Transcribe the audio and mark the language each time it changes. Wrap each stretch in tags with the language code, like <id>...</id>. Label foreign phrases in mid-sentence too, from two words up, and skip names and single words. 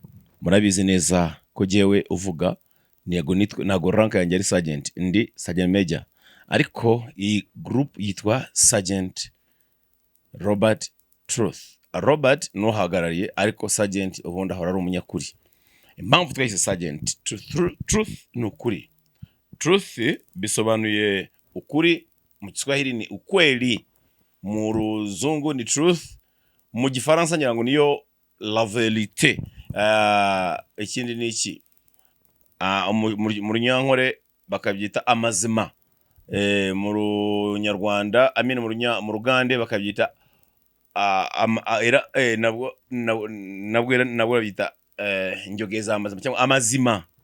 <rw>Murabizi neza ko jewe uvuga nago rank yanjye ari Sergeant, ndi Sergeant Major, ariko iyi group yitwa Sergeant Robert Truth. Robert no hagarariye ariko Sergeant ubundi ahora ari umunyakuri. Impamvu twese Sergeant Truth ni ukuri. Truth bisobanuye ukuri mu Kiswahili ni ukweli, mu Ruzungu ni truth, mu Gifaransa nyirango niyo</rw> <fr>la vérité.</fr> <rw>Ikindi ni iki mu Runyankore bakabyita amazima, mu Runyarwanda mu Rugande bakabyita nabwo bita njogeza amazima cyangwa amazima.</rw>